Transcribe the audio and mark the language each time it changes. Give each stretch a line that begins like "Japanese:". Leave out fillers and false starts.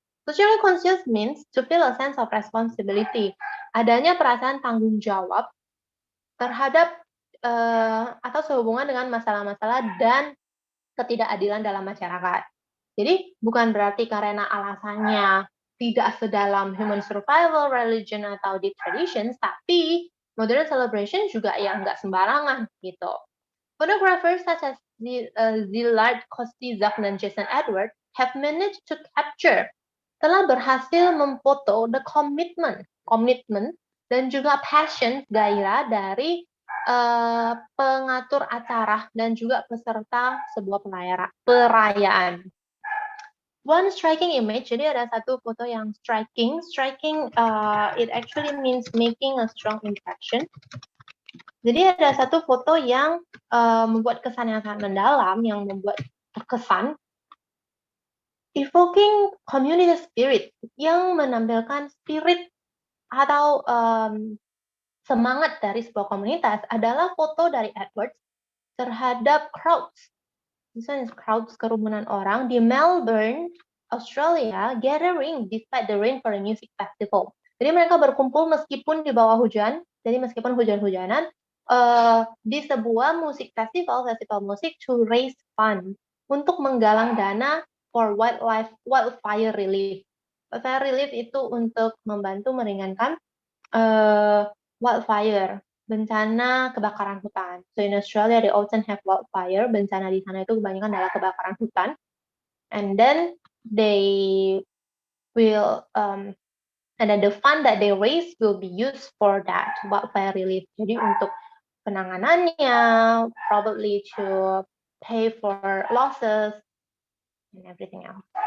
English: Socially conscious means to feel a sense of responsibility.
Indonesian: Adanya perasaan tanggung jawab terhadap atau sehubungan dengan masalah-masalah dan ketidakadilan dalam masyarakat. Jadi bukan berarti karena alasannya tidak sedalam human survival, religion, atau deep traditions, tapi
English: modern celebration
Indonesian: juga ya nggak sembarangan gitu.
English: Photographers such as Szilard Kostizak
Indonesian: dan Jason Edward
English: have managed to capture,
Indonesian: telah berhasil memfoto
English: the commitment
Indonesian: dan juga passion, gairah dari pengatur acara dan juga peserta sebuah perayaan.
English: One striking image,
Indonesian: jadi ada satu foto yang striking.
English: It actually means making a strong impression.
Indonesian: Jadi ada satu foto yang membuat kesan yang sangat mendalam, yang membuat terkesan,
English: evoking community spirit,
Indonesian: yang menampilkan spirit atau semangat dari sebuah komunitas adalah foto dari Edwards terhadap crowds.
English: Misalnya crowds,
Indonesian: kerumunan orang
English: di Melbourne, Australia, gathering despite the rain for a music festival.
Indonesian: Jadi mereka berkumpul meskipun di bawah hujan, jadi meskipun hujan-hujanan, di sebuah festival musik
English: to raise fund,
Indonesian: untuk menggalang dana
English: for wildfire relief.
Indonesian: Wildfire relief itu untuk membantu meringankan wildfire, bencana kebakaran hutan.
English: So in Australia they often have wildfire.
Indonesian: Bencana di sana itu kebanyakan adalah kebakaran hutan.
English: And then they will and then the fund that they raise will be used for that wildfire relief.
Indonesian: Jadi untuk penanganannya,
English: probably to pay for losses and everything else.